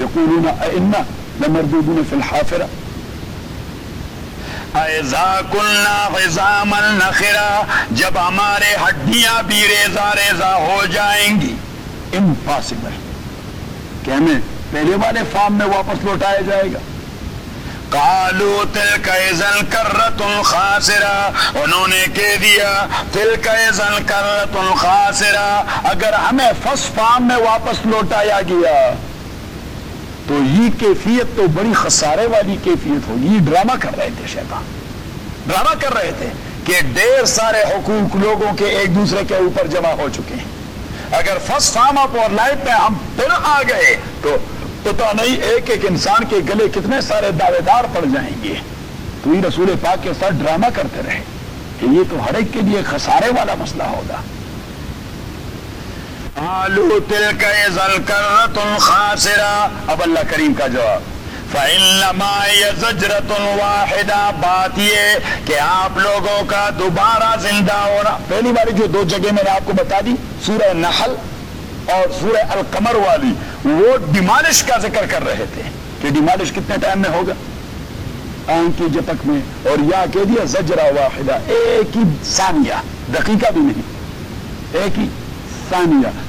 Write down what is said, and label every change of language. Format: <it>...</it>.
<ar>یقولون انا لمردودون فی الحافرہ اَذَا كُنَّا عِظَامًا نَخِرَةً،</ar> <ur>جب ہمارے ہڈیاں بھی ریزہ ریزہ ہو جائیں گی. امپاسبل کہ ہمیں پہلے والے فارم میں واپس لوٹایا جائے گا.</ur> <ar>قالوا تلك اذا الكرة الخاسرة،</ar> <ur>انہوں نے کہہ دیا</ur> <ar>تلك اذا الكرة الخاسرة،</ar> <ur>اگر ہمیں فرسٹ فارم میں واپس لوٹایا گیا تو یہ کیفیت تو بڑی خسارے والی کیفیت ہوگی. یہ ڈرامہ کر رہے تھے شیطان، ڈرامہ کر رہے تھے کہ ڈیر سارے حقوق لوگوں کے ایک دوسرے کے اوپر جمع ہو چکے ہیں، اگر فرسٹ فارم اپ اور لائف پہ ہم پھر آ گئے تو پتا نہیں ایک ایک انسان کے گلے کتنے سارے دعوے دار پڑ جائیں گے. تو یہ رسول پاک کے ساتھ ڈرامہ کرتے رہے کہ یہ تو ہر ایک کے لیے خسارے والا مسئلہ ہوگا.</ur> <ar>قالوا تلك اذا الكرة الخاسرة،</ar> <ur>اب اللہ کریم کا جواب،</ur> <ar>فإنما هي زجرة واحدة،</ar> <ur>بات یہ کہ آپ لوگوں کا دوبارہ زندہ ہونا. پہلی بار جو دو جگہ میں نے آپ کو بتا دی، سورہ نحل اور سورہ القمر والی، وہ ڈیمالش کا ذکر کر رہے تھے کہ ڈیمالش کتنے ٹائم میں ہوگا، آن کی جتک میں، اور یا کہہ دیا زجرہ واحدہ، ایک ہی ثانیہ، دقیقہ بھی نہیں، ایک ہی ثانیہ.</ur>